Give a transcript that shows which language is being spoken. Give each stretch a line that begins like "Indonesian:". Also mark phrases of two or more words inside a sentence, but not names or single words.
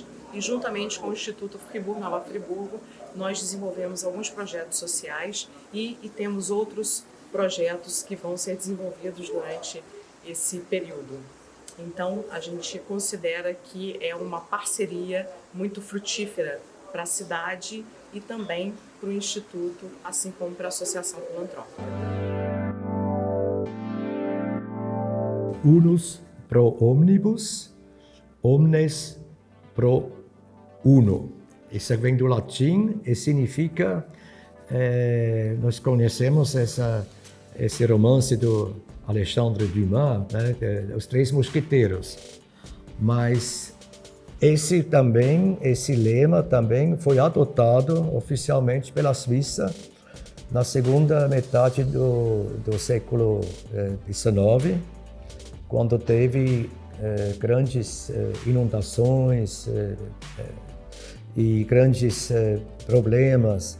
Portuguese: E juntamente com o Instituto Friburgo Nova Friburgo, nós desenvolvemos alguns projetos sociais e temos outros projetos que vão ser desenvolvidos durante esse período. Então, a gente considera que é uma parceria muito frutífera para a cidade e também para o Instituto, assim como para a Associação Filantrópica.
Latin: Unus pro omnibus, omnes pro uno.
Portuguese: Isso vem do latim e significa, nós conhecemos esse romance do Alexandre Dumas, né, Os Três Mosqueteiros, mas esse lema também foi adotado oficialmente pela Suíça na segunda metade do século XIX, quando teve grandes inundações e grandes problemas.